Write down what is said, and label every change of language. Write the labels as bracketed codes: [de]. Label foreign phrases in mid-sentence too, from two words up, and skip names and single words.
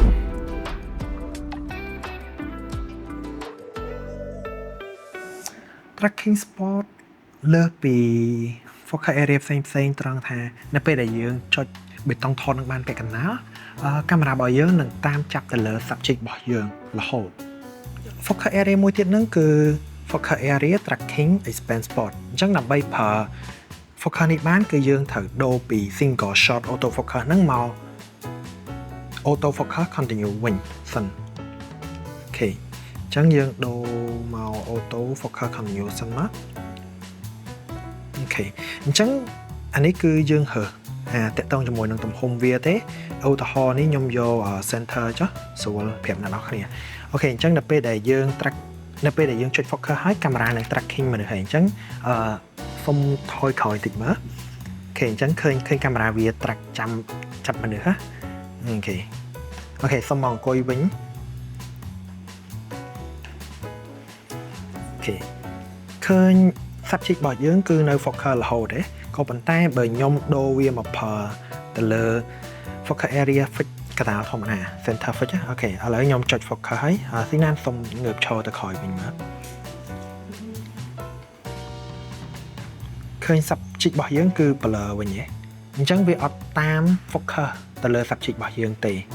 [en] Tracking Spot [km] លើសពី [en] focus area [km] ផ្សេងត្រង់ថានៅពេលដែលយើងចុចបេតុងថតនឹងបានពាក់កណ្ដាលកាមេរ៉ារបស់យើងនឹងតាមចាប់ទៅលើ subject របស់យើងរហូត [en] focus area [km] មួយទៀតហ្នឹងគឺ [en] focus area tracking expand spot [km] អញ្ចឹងដើម្បីប្រើ focus នេះបានគឺយើងត្រូវដូរពី [en] single shot auto focus [km] ហ្នឹងមក [en] auto focus [km] continue វិញសិនអូខេអញ្ចឹងយើងដូរមក [en] auto focus continue [km] សិនមកអូខេអញ្ចឹងអា នេះគឺយើងរើសតាក់ទងជាមួយនឹងទំហំវាទេឧទាហរណ៍នេះខ្ញុំយក center ចុះស្រួលប្រាប់អ្នកនរគ្នាអូខេអញ្ចឹងនៅពេលដែលយើង track នៅពេលដែលយើងចុច focus ហើយកាមេរ៉ានឹង tracking មនុស្សហើយអញ្ចឹងសុំថយក្រោយតិចមើលអូខេអញ្ចឹងឃើញកាមេរ៉ាវា track ចាប់មនុស្សហ៎អូខេសុំមកអង្គុយវិញ អូខេឃើញ subject របស់យើងគឺនៅ focus រហូតទេក៏ប៉ុន្តែបើខ្ញុំដូរវាមកប្រើទៅលើ [en] focus area fix [km] កណ្ដាលធម្មតា [en] center fix [km] អូខេឥឡូវខ្ញុំចុច focus ហើយស៊ីណានសុំងើបឈរទៅក្រោយវិញមើលឃើញ subject របស់យើងគឺ blur វិញហ៎អញ្ចឹងវាអត់តាម focus ទៅលើ subject របស់យើងទេ